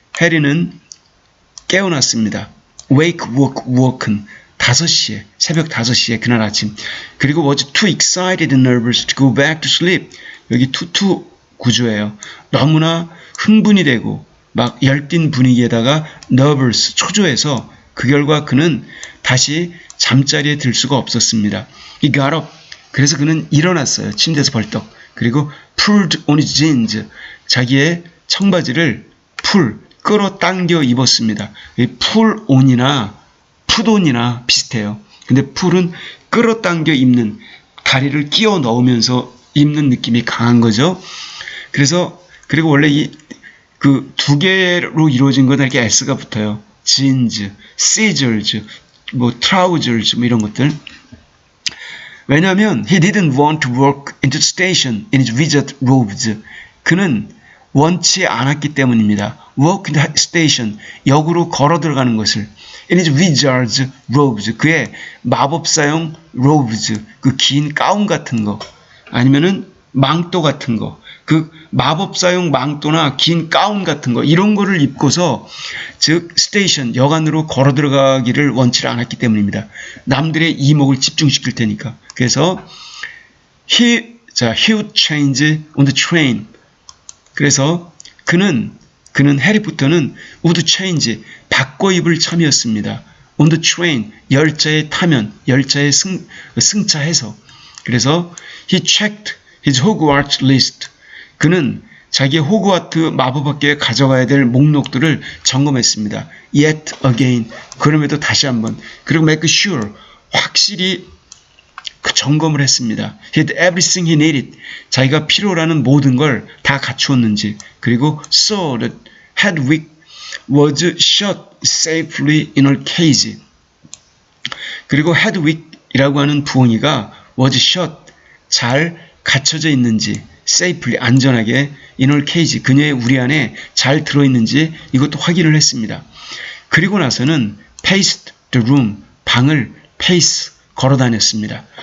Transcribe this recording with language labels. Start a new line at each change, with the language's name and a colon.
Korean: 해리는 깨어났습니다. wake, woken. 5시에, 새벽 5시에 그날 아침. 그리고
English: was too excited and nervous to go back to sleep.
Korean: 여기 투투 구조예요. 너무나 흥분이 되고 막 열띤 분위기에다가 nervous, 초조해서 그 결과 그는 다시 잠자리에 들 수가 없었습니다.
English: He got up.
Korean: 그래서 그는 일어났어요. 침대에서 벌떡. 그리고
English: pulled on his jeans.
Korean: 자기의 청바지를 끌어당겨 입었습니다. pull on이나 put on이나 비슷해요. 근데 pull은 끌어당겨 입는, 다리를 끼워 넣으면서 입는 느낌이 강한 거죠. 그리고 원래 그 두 개로 이루어진 거는 이렇게 S가 붙어요. jeans, scissors, trousers, 이런 것들. 왜냐하면
English: he didn't want to walk into the station in his wizard robes.
Korean: 그는 원치 않았기 때문입니다.
English: walk into the station,
Korean: 역으로 걸어 들어가는 것을.
English: in his wizard's robes,
Korean: 그의 마법사용 robes, 그 긴 가운 같은 거, 아니면은 망토 같은 거, 그 마법사용 망토나 긴 가운 같은 거, 이런 거를 입고서, 즉 스테이션, 역 안으로 걸어 들어가기를 원치 않았기 때문입니다. 남들의 이목을 집중시킬 테니까. 그래서
English: he would change on the train.
Korean: 그래서 그는 해리포터는 would change, 바꿔 입을 참이었습니다.
English: on the train,
Korean: 열차에 타면, 열차에 승차해서. 그래서
English: he checked his Hogwarts list.
Korean: 그는 자기의 호그와트 마법학교에 가져가야 될 목록들을 점검했습니다.
English: Yet again,
Korean: 그럼에도 다시 한번. 그리고
English: make sure,
Korean: 확실히 그 점검을 했습니다.
English: He had everything he needed.
Korean: 자기가 필요로 하는 모든 걸 다 갖추었는지. 그리고
English: saw that Hedwig was shut safely in her cage.
Korean: 그리고 Hedwig이라고 하는 부엉이가 was shut, 잘 갇혀져 있는지, safely, 안전하게,
English: in her cage,
Korean: 그녀의 우리 안에 잘 들어있는지 이것도 확인을 했습니다. 그리고 나서는
English: paced the room,
Korean: 방을 pace, 걸어 다녔습니다.